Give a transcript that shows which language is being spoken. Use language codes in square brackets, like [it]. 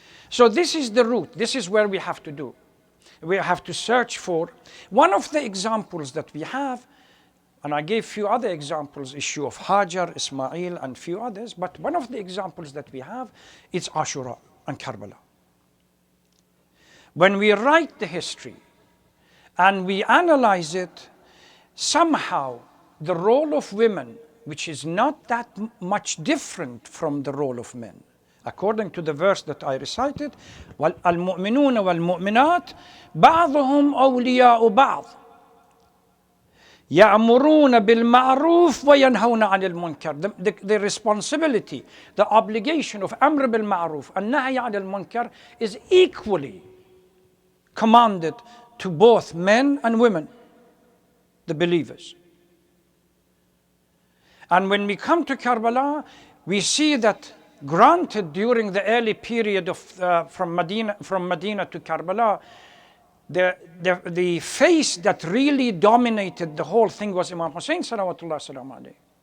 [en] So this is the root. This is where we have to do. We have to search for one of the examples that we have, and I gave few other examples, issue of Hajar, Ismail, and few others, but one of the examples that we have is Ashura and Karbala. When we write the history and we analyze it, somehow the role of women which is not that much different from the role of men. [ar] According to the verse that I recited, وَالْمُؤْمِنُونَ وَالْمُؤْمِنَاتِ بَعْضُهُمْ أَوْلِيَاءُ بَعْضٍ يَأْمُرُونَ بِالْمَعْرُوفِ وَيَنْهَوْنَ عَنِ الْمُنْكَرِ. [en] The responsibility, the obligation of Amr bil Ma'ruf and Nahy anil Munkar is equally commanded to both men and women, the believers. And when we come to Karbala, we see that granted during the early period of from Medina to Karbala, the face that really dominated the whole thing was Imam Hussein salawatullah salam alayhi.